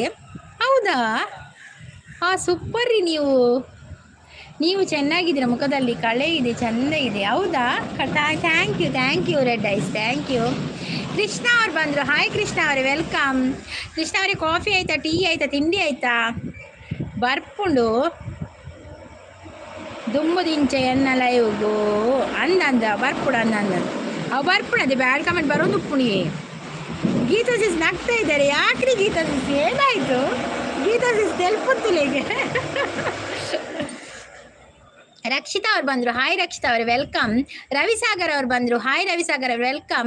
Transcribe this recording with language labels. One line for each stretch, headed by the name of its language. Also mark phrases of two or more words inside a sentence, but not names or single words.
Kannada: ಹೌದಾ, ಸೂಪರ್ ರೀ. ನೀವು ಚೆನ್ನಾಗಿದ್ದೀರಾ, ಮುಖದಲ್ಲಿ ಕಳೆ ಇದೆ, ಚೆಂದ ಇದೆ.
English: ಹೌದಾ, thank you Red Eyes, thank you.
Kannada: ಕೃಷ್ಣ ಅವ್ರು ಬಂದರು. ಹಾಯ್ ಕೃಷ್ಣ ಅವರೇ, ವೆಲ್ಕಮ್. ಕೃಷ್ಣ ಅವರೇ ಕಾಫಿ ಆಯ್ತಾ, ಟೀ ಆಯ್ತಾ, ತಿಂಡಿ ಆಯ್ತಾ?
Tulu: ಬರ್ಪುಂಡು ದುಮ್ಮು ದಿಂಚ ಎನ್ನ ಲೈವ್ಗು ಅಂದ ಬರ್ಪುಡು ಅವು ಬರ್ಪುಡು.
Kannada: ಅದೇ
English: bad comment
Kannada: ಬರೋದು ಉಪ್ಪುಣಿ. ಗೀತಾ ಸಿಸ್ ನಗ್ತಾ ಇದ್ದಾರೆ. ಯಾಕ್ರಿ ಗೀತಾ ಸಿಸ್, ಏನಾಯಿತು? ಗೀತಾ ಸಿಸ್ ತೆಲ್ಪುತ್ತುಲಿಗೆ. ರಕ್ಷಿತಾ ಅವ್ರು ಬಂದರು. ಹಾಯ್ ರಕ್ಷಿತಾ ಅವರೇ, ವೆಲ್ಕಮ್. ರವಿಸಾಗರ್ ಅವ್ರು ಬಂದರು. ಹಾಯ್ ರವಿಸಾಗರ್ ಅವ್ರು, ವೆಲ್ಕಮ್.